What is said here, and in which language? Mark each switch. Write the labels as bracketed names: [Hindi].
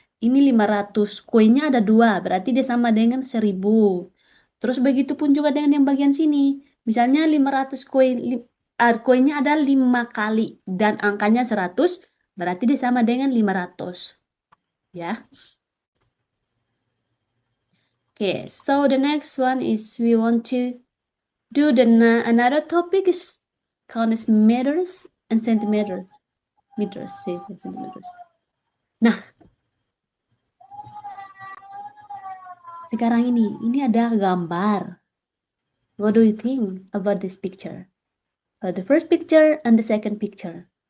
[Indonesian] Ini 500, koinnya ada 2, berarti dia sama dengan 1000. Terus begitu pun juga dengan yang bagian sini. Misalnya 500 koinnya ada 5 kali dan angkanya 100, berarti dia sama dengan 500. Ya. [English] Okay, so the next one is we want to do another topic is called as meters and centimeters. Meters, centimeters. [Indonesian] Nah, sekarang ini ada gambar. [English] What do you think about this picture? The first picture and the second picture.